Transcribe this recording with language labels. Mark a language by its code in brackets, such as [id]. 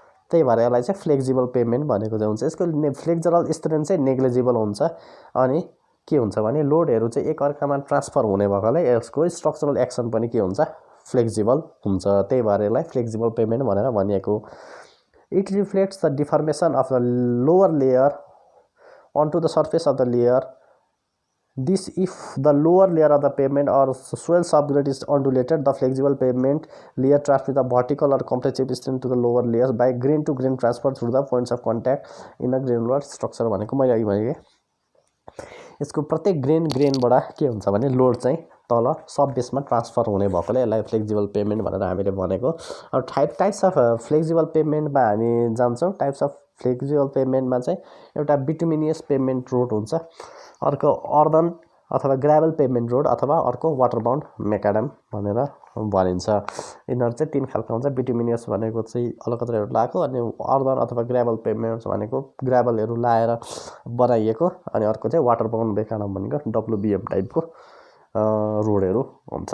[ne] त्यही भएर यसलाई चाहिँ फ्लेक्सिबल पेभमेन्ट भनेको चाहिँ हुन्छ। यसको फ्लेक्सुरल स्ट्रेन्थ चाहिँ नेग्लिजिबल हुन्छ अनि के हुन्छ भने लोडहरू चाहिँ एकअर्कामा ट्रान्सफर हुने भएकोले यसको स्ट्रक्चरल एक्सन पनि के हुन्छ फ्लेक्सिबल हुन्छ। त्यही भएर यसलाई फ्लेक्सिबल पेभमेन्ट भनेर भनिएको। [en] It reflects the deformation of the lower layer onto the surface of the layer. This if the lower layer of the pavement or soil subgrade is undulated, the flexible pavement layer transmits the vertical or compressive strength to the lower layers by grain to grain transfer through the points of contact in the granular structure [ne] भनेको मैले अघि भने यसको प्रत्येक ग्रेनबाट के हुन्छ भने load चाहिँ तल सब बेसमा ट्रान्सफर हुने भएकोले यसलाई फ्लेक्सिबल पेभमेन्ट भनेर हामीले भनेको। अब टाइप्स अफ फ्लेक्सिबल पेभमेन्टमा हामी जान्छौँ। टाइप्स अफ फ्लेक्सिबल पेभमेन्टमा चाहिँ एउटा बिटुमिनियस पेभमेन्ट रोड हुन्छ, अर्को अर्दन अथवा ग्राभल पेभमेन्ट रोड अथवा अर्को वाटर बाउन्ड मेकाडम भनेर भनिन्छ। यिनीहरू चाहिँ तीन खालको हुन्छ। बिटुमिनियस भनेको चाहिँ अलकत्रहरू लगाएको, अनि अर्दन अथवा ग्राभल पेभमेन्ट भनेको ग्राभलहरू लाएर बनाइएको, अनि अर्को चाहिँ वाटर बाउन्ड मेकाडम भनेको WBM टाइपको रोडहरू हुन्छ।